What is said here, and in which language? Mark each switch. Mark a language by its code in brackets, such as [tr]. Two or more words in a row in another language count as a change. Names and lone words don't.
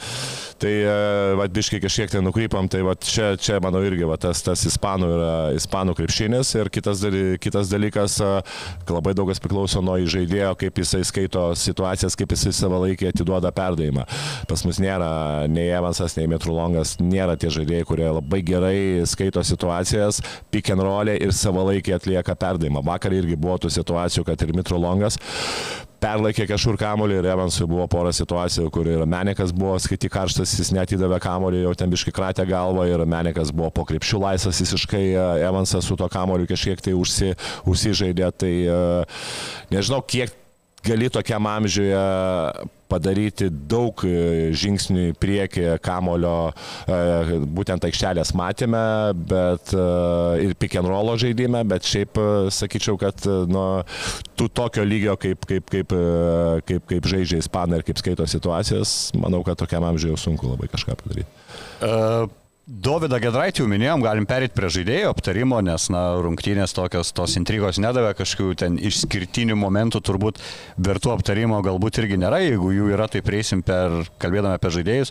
[lt] Tai biškai kažkiek tai nukrypam, tai čia manau irgi tas ispanų krepšinis ir kitas dalykas, labai daugas priklauso nuo žaidėjo, kaip jisai skaito situacijas, kaip jisai savalaikį atiduoda perdavimą. Pas mus nėra nei Evansas, nei Mitrulongas, nėra tie žaidėjai, kurie labai gerai skaito situacijas, [en] pick and roll [lt] ir savalaikį atlieka perdavimą. Vakar irgi buvo tų situacijų, kad ir Mitrulongas perlaikė kažkur kamuolį ir Evansui buvo pora situacijų, kur ir Menikas buvo skaiti karštas, jis netidavė kamuolį, jau ten biškai kratė galvą ir Menikas buvo po krepšių laisvas visiškai, Evansas su to kamuoliu kažkiek tai užsižaidė, tai nežinau, kiek gali tokiam amžiuje padaryti daug žingsnių į priekį kamulio būtent aikštelės matėme, bet ir [en] pick and roll [lt] žaidime, bet šiaip sakyčiau, kad tu tokio lygio kaip žaidžia ispanai ir kaip skaito situacijas, manau, kad tokiam amžiuje sunku labai kažką padaryti. Dovydą Giedraitį jau minėjom, galim perėti prie žaidėjų aptarimo, nes rungtynės tos intrigos nedavė, kažkokių ten išskirtinių momentų turbūt vertų aptarimo galbūt irgi nėra, jeigu jų yra, tai prieisim kalbėdami apie žaidėjus.